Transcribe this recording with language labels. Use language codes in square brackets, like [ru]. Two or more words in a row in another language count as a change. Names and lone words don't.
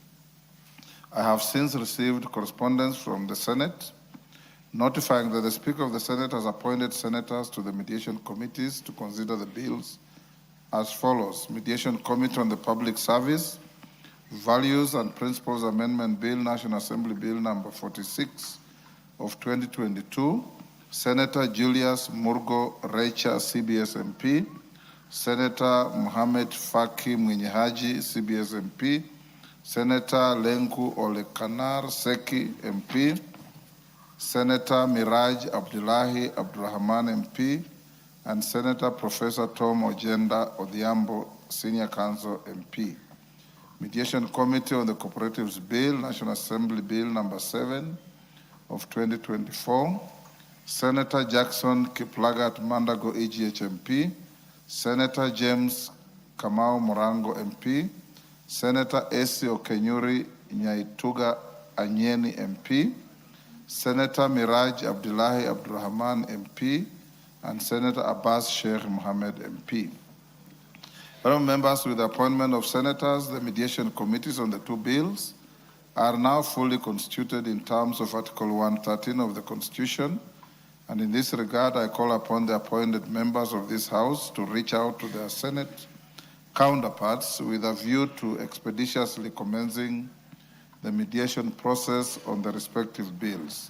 [en] I have since received correspondence from the Senate notifying that the Speaker of the Senate has appointed senators to the mediation committees to consider the bills as follows: Mediation Committee on the Public Service, Values and Principles Amendment Bill, National Assembly Bill number 46 of 2022, Senator Julius Murgo Recha, CBS MP, Senator Mohamed Faki Mwinyihaji, CBS MP, Senator Lenku Olekanar Seki, MP, Senator Miraj Abdullahi Abdurrahman, MP, and Senator Professor Tom Ojenda Odhiambo, Senior Counsel, MP. Mediation Committee on the Cooperatives Bill, National Assembly Bill number 7 of 2024, Senator Jackson Kiplagat Mandago, EGH MP, Senator James Kamau Morango, MP, Senator Esi Okenyuri Nyaituga Anyeni, MP, Senator Miraj Abdullahi Abdurrahman, MP, and Senator Abbas Sheikh Mohammed, MP. Fellow members, with the appointment of senators, the mediation committees on the 2 bills are now fully constituted in terms of Article 113 of the Constitution, and in this regard, I call upon the appointed members of this House to reach out to their Senate counterparts with a view to expeditiously commencing the mediation process on the respective bills.